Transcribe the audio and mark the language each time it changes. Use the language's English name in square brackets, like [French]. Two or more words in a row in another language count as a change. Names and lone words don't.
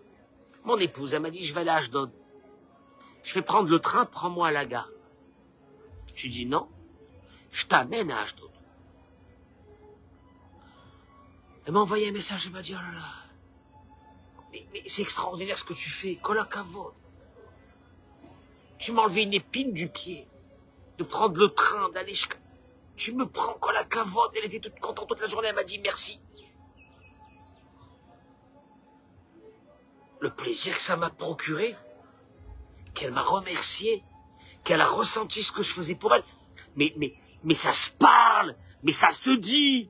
[French] Mon épouse, elle m'a dit, je vais aller à Ashdod. Je vais prendre le train, prends-moi à la gare. Je lui dis, non, je t'amène à Ashdod. Elle m'a envoyé un message, elle m'a dit, oh là là, mais c'est extraordinaire ce que tu fais, [Hebrew] כל הכבוד. [French] Tu m'as enlevé une épine du pied, de prendre le train, d'aller jusqu'à... Tu me prends [Hebrew] כל הכבוד. [French] Elle était toute contente toute la journée, elle m'a dit merci. Le plaisir que ça m'a procuré, qu'elle m'a remercié, qu'elle a ressenti ce que je faisais pour elle. Mais ça se parle, mais ça se dit.